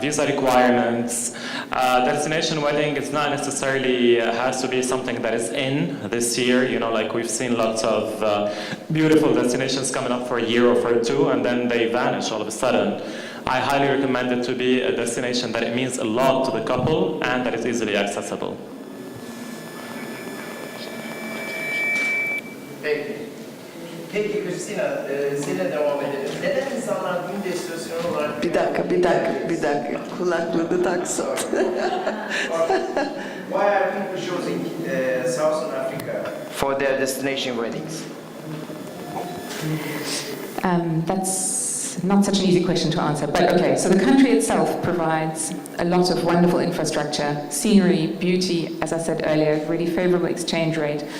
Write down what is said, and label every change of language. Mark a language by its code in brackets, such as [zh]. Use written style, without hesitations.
[en] Visa requirements. Destination wedding is not necessarily has to be something that is in this year. You know, like we've seen lots of beautiful destinations coming up for a year or for two, and then they vanish all of a sudden. I highly recommend it to be a destination that it means a lot to the couple and that is easily accessible. [tr] Peki Christina, seninle devam edelim. Neden insanlar düğün destinasyonu olarak... Bir dakika. Kulaklığını taksın. [en] Why are people choosing Southern Africa for their destination weddings? That's not such an easy question to answer, but okay, so the country itself provides a lot of wonderful infrastructure, scenery, beauty, as I said earlier, really favorable exchange rate.